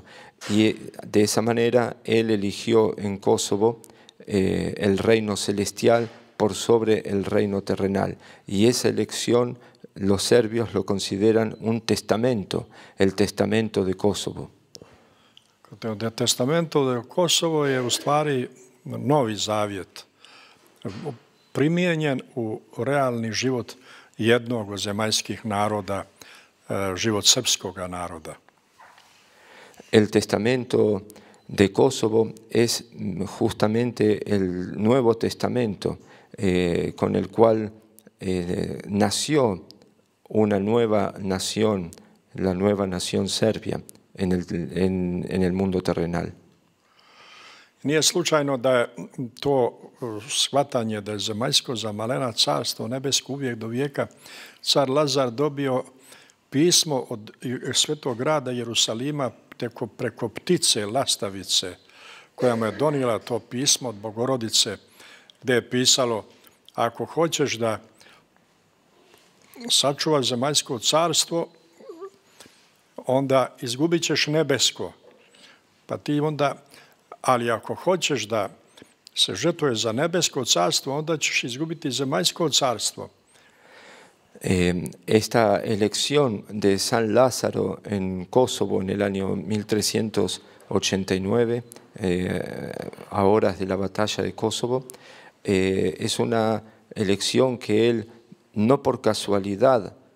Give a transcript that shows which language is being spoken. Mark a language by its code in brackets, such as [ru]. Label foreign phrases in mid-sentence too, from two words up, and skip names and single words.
[es] Y de esa manera él eligió en Kosovo el reino celestial por sobre el reino terrenal. Y esa elección los serbios lo consideran un testamento, el testamento de Kosovo. El testamento de Kosovo [sr] je u stvari novi zavjet, primijenjen u realni život jednog od zemaljskih naroda, život srpskog naroda. [es] El testamento de Kosovo es justamente el Nuevo Testamento con el cual nació una nueva nación, la nueva nación serbia en el mundo terrenal. [sr] Nije slučajno da je to shvatanje da je zemaljsko za malena carstvo, nebesko uvijek do vijeka, car Lazar dobio pismo od svetog grada Jerusalima preko ptice lastavice, koja mu je donijela to pismo od Bogorodice, gdje je pisalo: ako hoćeš da sačuvaš zemaljsko carstvo, onda izgubit ćeš nebesko. Pa ti onda, ali ako hoćeš da se žrtvuješ za nebesko carstvo, onda ćeš izgubiti zemaljsko carstvo. [es] Esta elección de San Lázaro en Kosovo en el año 1389, a horas de la batalla de Kosovo, es una elección que él, no por casualidad,